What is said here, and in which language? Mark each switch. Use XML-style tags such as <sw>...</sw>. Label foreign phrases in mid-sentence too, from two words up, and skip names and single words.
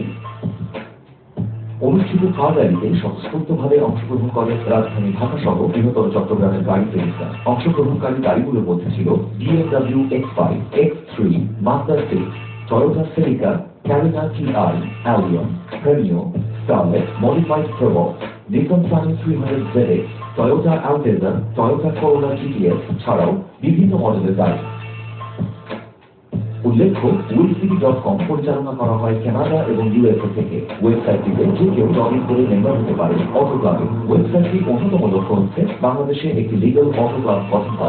<bn>অনুষ্ঠিত কার র্যালিতে স্বতঃস্ফূর্তভাবে অংশগ্রহণ করে রাজধানী ঢাকা সহ বৃহত্তর চট্টগ্রামের গাড়ি প্রেমিকরা। অংশগ্রহণকারী গাড়িগুলোর মধ্যে ছিল BMW X5, X3, Mazda 6, Toyota Celica, Carina TI, Allion, Premio, Starlet, Modified Probox, Nissan Sunny 300 ZX, Toyota Altezza, Toyota Corolla GTS ছাড়াও বিভিন্ন মডেলের গাড়ি। উল্লেখ্য, উইলসবিরি.com পরিচালনা করা হয় কানাডা এবং ইউএসএ থেকে। ওয়েবসাইটটিতে যে কেউ</bn> <en>log in</en> <bn>করে মেম্বার হতে পারে</bn> <en>auto club.</en> <bn>ওয়েবসাইটটির অন্যতম লক্ষ্য হচ্ছে বাংলাদেশে একটি</bn> <en>legal auto club</en> <bn>গঠন করা।</bn>